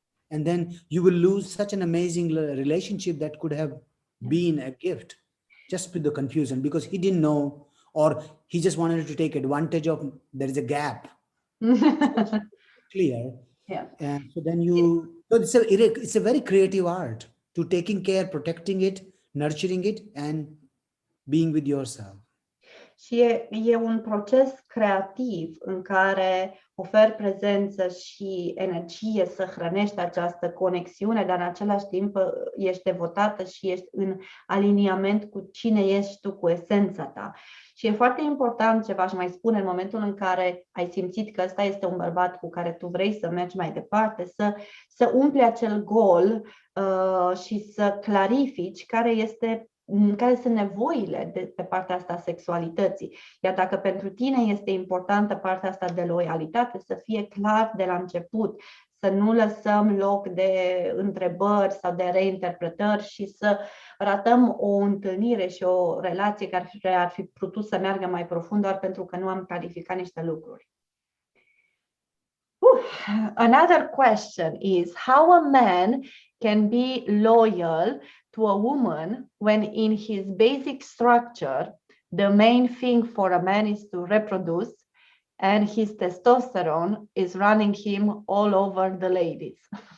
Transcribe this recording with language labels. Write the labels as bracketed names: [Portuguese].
[English] And then you will lose such an amazing relationship that could have been a gift just with the confusion because he didn't know, or he just wanted to take advantage of, there is a gap. Clear. Yeah. And so then so it's a very creative art to taking care, protecting it, nurturing it, and being with yourself. [Romanian] Și e un proces creativ în care oferi prezență și energie să hrănești această conexiune, dar în același timp ești devotată și ești în aliniament cu cine ești tu, cu esența ta. Și e foarte important ce v-aș mai spune în momentul în care ai simțit că ăsta este un bărbat cu care tu vrei să mergi mai departe, să umpli acel gol și să clarifici care sunt nevoile pe partea asta a sexualității. Iar dacă pentru tine este importantă partea asta de loialitate, să fie clar de la început, să nu lăsăm loc de întrebări sau de reinterpretări și să ratăm o întâlnire și o relație care ar fi putut să meargă mai profund doar pentru că nu am clarificat niște lucruri. [English] Another question is how a man can be loyal to a woman when in his basic structure the main thing for a man is to reproduce and his testosterone is running him all over the ladies.